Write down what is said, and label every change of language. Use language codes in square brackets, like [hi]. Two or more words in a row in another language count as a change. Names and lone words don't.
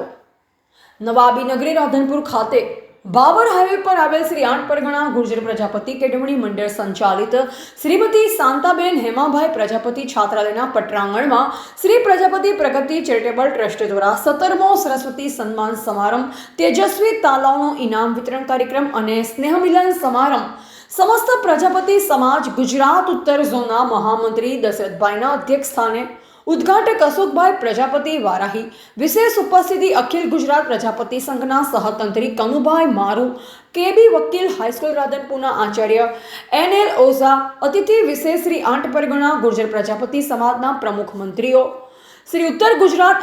[gu] નવાબી નગરી રાધનપુર ખાતે બાબર હાઈવે પર આવેલ શ્રી 8 પરગણા ગુર્જર પ્રજાપતિ કેળવણી મંડળ સંચાલિત શ્રીમતી શાંતાબેન હેમાભાઈ પ્રજાપતિ છાત્રાલયના પટરાંગણમાં શ્રી પ્રજાપતિ પ્રગતિ ચેરિટેબલ ટ્રસ્ટ દ્વારા 17મો સરસ્વતી સન્માન સમારંભ, તેજસ્વી તાલાઓનો ઇનામ વિતરણ કાર્યક્રમ અને સ્નેહમિલન સમારંભ સમસ્ત પ્રજાપતિ સમાજ ગુજરાત ઉત્તર ઝોનના મહામંત્રી દશરથભાઈના અધ્યક્ષસ્થાને ઉદ્ઘાટક અશોકભાઈ પ્રજાપતિ વારાહી, વિશેષ ઉપસ્થિતિ અખિલ ગુજરાત પ્રજાપતિ સંઘના સહતંત્રી કનુભાઈ મારૂ, કેબી વકીલ હાઈસ્કૂલ રાધનપુરના આચાર્ય NL ઓઝા, અતિથિ વિશેષ શ્રી 8 પરગણા ગુર્જર પ્રજાપતિ સમાજના પ્રમુખ મંત્રીઓ, શ્રી ઉત્તર ગુજરાત